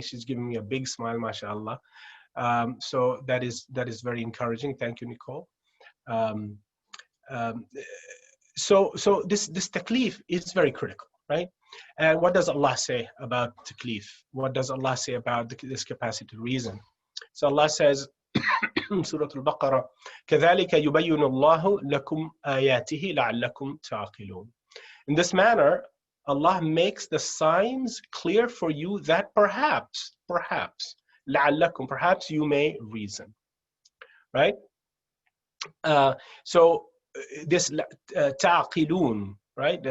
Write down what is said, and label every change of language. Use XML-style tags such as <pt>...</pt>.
<en>She's giving me a big smile, mashallah. So that is very encouraging. Thank you, Nicole. So this taklif is very critical, right? And what does Allah say about taklif? What does Allah say about this capacity to reason? So Allah says, Surah Al-Baqarah,</en> <ar>كَذَلِكَ يُبَيِّنُ اللَّهُ لَكُمْ آيَاتِهِ لَعَلَّكُمْ تَعْقِلُونَ.</ar> <en>In this manner, Allah makes the signs clear for you that perhaps, لَعَلَّكُمْ, perhaps you may reason, right? So this ta'qilun, right?</en>